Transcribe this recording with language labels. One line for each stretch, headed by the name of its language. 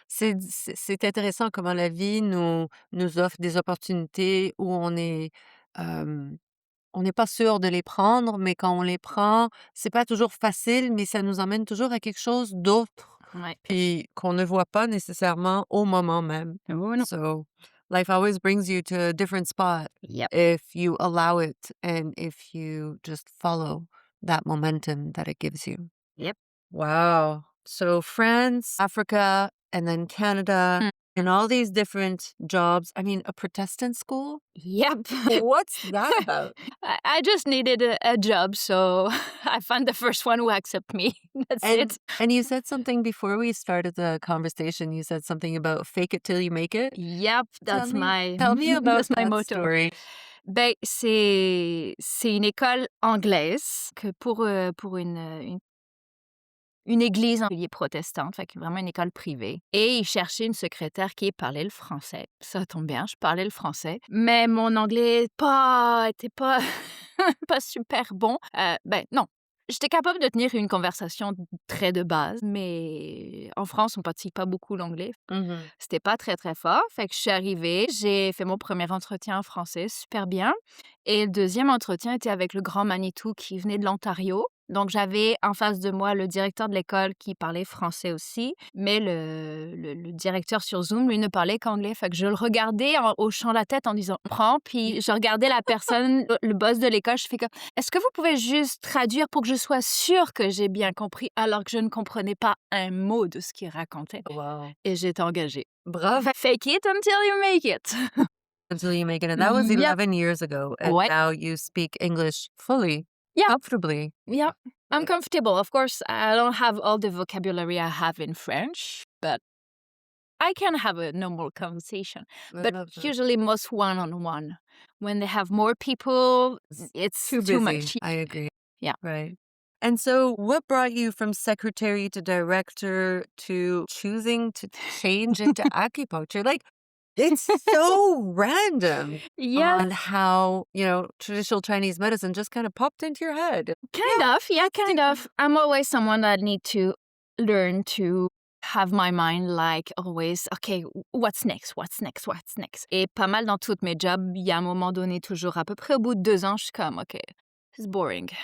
French: C'est intéressant comment la vie nous offre des opportunités où on n'est pas sûr de les prendre, mais quand on les prend, c'est pas toujours facile, mais ça nous emmène toujours à quelque chose d'autre, Ouais. puis qu'on ne voit pas nécessairement au moment même. Oh non.
English: So, life always brings you to a different spot Yep. if you allow it and if you just follow that momentum that it gives you. Yep. Wow. So France, Africa, and then Canada, Mm. and all these different jobs. I mean, a Protestant school? Yep. What's that about? I just needed a job, so I found the first one who accept me. That's it. And you said something before we started the conversation. You said something about fake it till you make it. Yep, that's Tell me about that's my that motto. story.
French: Ben, c'est une école anglaise que pour une église en particulier protestante, fait que vraiment une école privée. Et ils cherchaient une secrétaire qui parlait le français. Ça tombe bien, je parlais le français. Mais mon anglais était pas, pas super bon. Ben non, j'étais capable de tenir une conversation très de base, mais en France, on pratique pas beaucoup l'anglais. Mhm. C'était pas très, très fort. Fait que je suis arrivée, j'ai fait mon premier entretien en français, super bien. Et le deuxième entretien était avec le grand Manitou qui venait de l'Ontario. Donc j'avais en face de moi le directeur de l'école qui parlait français aussi, mais le directeur sur Zoom, lui, ne parlait qu'anglais. Fait que je le regardais en hochant la tête en disant: «Prends», puis je regardais la personne, le boss de l'école, je fais comme: «Est-ce que vous pouvez juste traduire pour que je sois sûre que j'ai bien compris?» alors que je ne comprenais pas un mot de ce qu'il racontait
English: Wow.
French: et j'étais engagée. Bravo.
English: Fake it until you make it. Until you make it. And that was Yep. 11 years ago. And
French: Ouais.
English: now you speak English fully, Yeah. comfortably. Yeah. I'm comfortable. Of course, I don't have all the vocabulary I have in French, but I can have a normal conversation. I But love that. usually most one-on-one. When they have more people, it's Too too busy. much. I agree. Yeah. Right. And so, what brought you from secretary to director to choosing to change into acupuncture? Like, it's so random Yes, on how, traditional Chinese medicine just kind of popped into your head. kind Yeah, of. Yeah, let's kind of. I'm always someone that need to learn to have my mind like always, okay, what's next, what's next, what's next.
French: Et pas mal dans toutes mes jobs, il y a un moment donné, toujours à peu près au bout de 2 ans, je suis comme,
English: okay, it's boring.